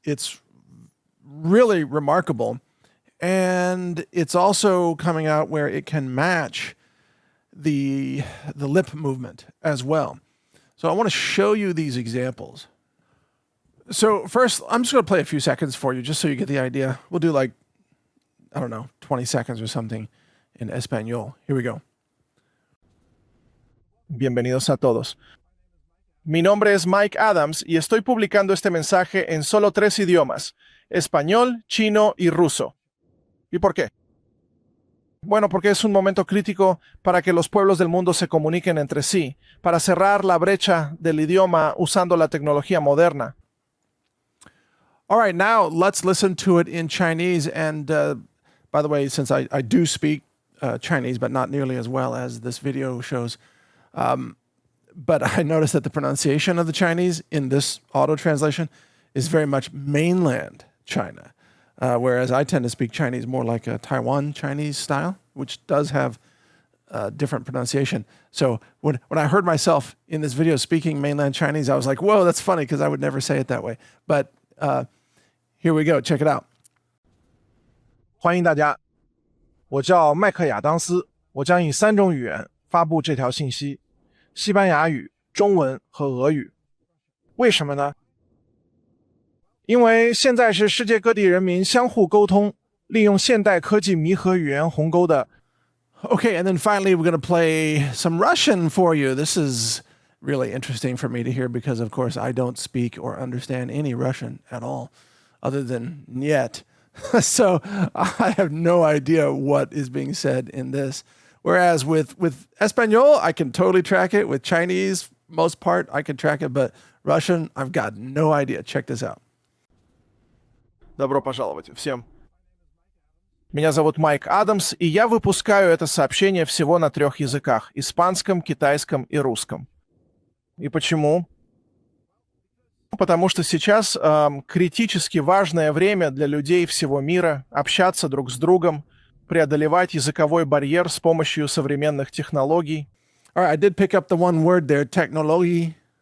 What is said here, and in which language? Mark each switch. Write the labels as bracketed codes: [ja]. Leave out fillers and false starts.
[en] It's really remarkable. And it's also coming out where it can match the lip movement as well. So I want to show you these examples. So first, I'm just going to play a few seconds for you just so you get the idea. We'll do like, I don't know, 20 seconds or something in español. Here we go. [es] Bienvenidos a todos. Mi nombre es Mike Adams y estoy publicando este mensaje en solo 3 idiomas, español, chino y ruso. ¿Y por qué? Bueno, porque es un momento crítico para que los pueblos del mundo se comuniquen entre sí, para cerrar la brecha del idioma usando la tecnología moderna. [en] All right, now let's listen to it in Chinese. And by the way, since I do speak Chinese, but not nearly as well as this video shows, but I noticed that the pronunciation of the Chinese in this auto translation is very much mainland China. Whereas I tend to speak Chinese more like a Taiwan Chinese style, which does have different pronunciation. So when I heard myself in this video speaking mainland Chinese, I was like, whoa, that's funny because I would never say it that way. But here we go. Check it out. [zh] 欢迎大家，我叫麦克亚当斯，我将以3种语言发布这条信息：西班牙语、中文和俄语。为什么呢？因为现在是世界各地人民相互沟通，利用现代科技弥合语言鸿沟的。 [en] Okay, and then finally we're going to play some Russian for you. This is really interesting for me to hear because, of course, I don't speak or understand any Russian at all, other than "niet." So I have no idea what is being said in this. Whereas with Espanol, I can totally track it. With Chinese, most part, I can track it. But Russian, I've got no idea. Check this out. [ru] Добро пожаловать всем. Меня зовут Майк Адамс, и я выпускаю это сообщение всего на 3 языках – испанском, китайском и русском. И почему? Потому что сейчас критически важное время для людей всего мира общаться друг с другом, преодолевать языковой барьер с помощью современных технологий. [en] All right, I did pick up the one word there, technology.